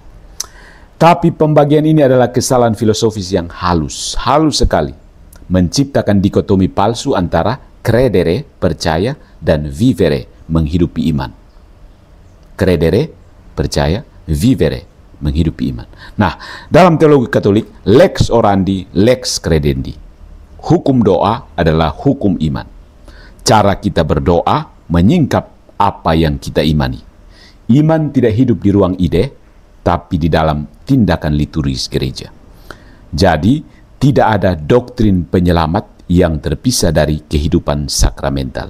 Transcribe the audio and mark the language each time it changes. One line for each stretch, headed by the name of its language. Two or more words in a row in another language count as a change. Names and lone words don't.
Indonesian: Tapi pembagian ini adalah kesalahan filosofis yang halus sekali. Menciptakan dikotomi palsu antara credere, percaya, dan vivere, menghidupi iman. Credere, percaya, vivere, menghidupi iman. Nah, dalam teologi Katolik,
Latin: lex orandi, lex credendi.
Indonesian: Hukum doa adalah hukum iman. Cara kita berdoa menyingkap apa yang kita imani. Iman tidak hidup di ruang ide, tapi di dalam tindakan liturgis gereja. Jadi, tidak ada doktrin penyelamat yang terpisah dari kehidupan sakramental.